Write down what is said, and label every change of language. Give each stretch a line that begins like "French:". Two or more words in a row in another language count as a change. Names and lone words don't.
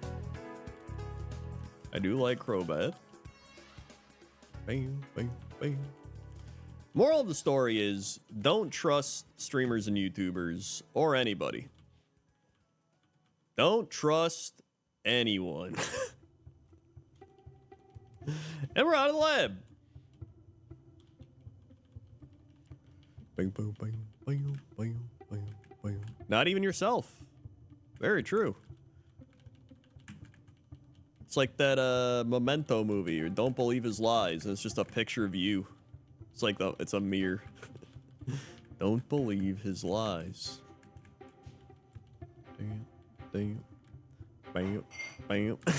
English: I do like Crobat. Bam, bam, bam. Moral of the story is, don't trust streamers and YouTubers or anybody. Don't trust anyone. And we're out of the lab. Bang, bang, bang, bang, bang, bang, bang. Not even yourself. Very true. It's like that Memento movie, or Don't Believe His Lies, and it's just a picture of you. It's like it's a mirror. Don't believe his lies. Damn, damn, bam, bam.